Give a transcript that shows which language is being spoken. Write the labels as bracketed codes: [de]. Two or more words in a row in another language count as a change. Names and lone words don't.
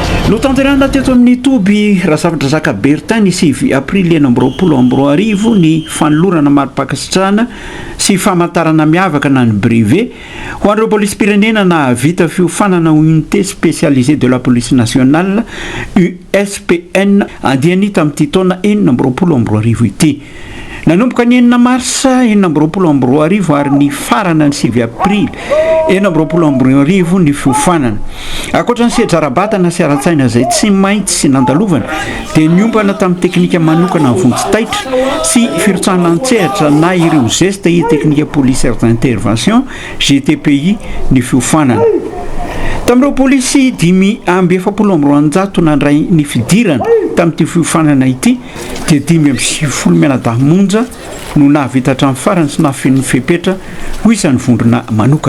[mg] no tanterana teto amin'ny toby raha zavatra zaka Bertin ny 9 aprily 2024 ny fanolorana mari-pakasitrahana sy famantarana miavaka na ny brevet ho an'ireo polisy pirenena na vita fiofanana [fr] unité spécialisée de la police nationale [mg] USPN andiany tamin'ity taona 2024 ity. Nanomboka ny 9 marsa 2024 ary ny farana ny 9 aprily 2024 ny fiofanana. Akoatra ny sedra-rabatana sy ara-tsaina izay tsy maintsy sy nandalovana dia niompana tamin'ny teknika manokana ny vonjy-taitra sy firotsahana an-tsehatra na ireo [fr] geste et technique policière d'intervention [mg] GTPI ny fiofanana. Tamin'ireo polisy 520 nandray ny fidirana tamin'ity fiofanana ity dia 570 monja no nahavita hatramin'ny farany sy nahafen'ny fepetra ho isan'ny vondrona manokana.